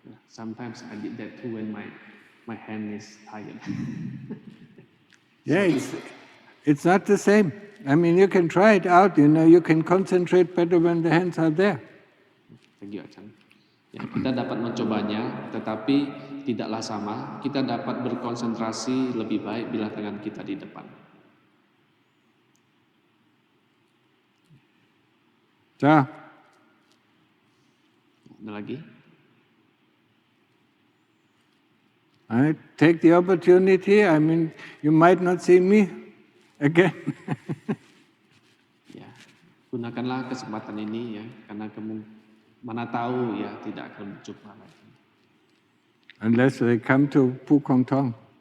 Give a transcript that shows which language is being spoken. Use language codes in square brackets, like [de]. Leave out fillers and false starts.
[en] Sometimes I did that too when my hand is tired. Yeah, it's not the same. You can try it out. You can concentrate better when the hands are there. Thank you, Achan. [id] Ya, kita dapat mencobanya, tetapi tidaklah sama. Kita dapat berkonsentrasi lebih baik bila tangan kita di depan. [en] So, [id] Ada lagi? [en] I take the opportunity. I mean, you might not see me again. [id] Ya, gunakanlah kesempatan ini ya, karena mana tahu ya tidak akan berjumpa lagi. [en] Unless they come to Pukong Tong.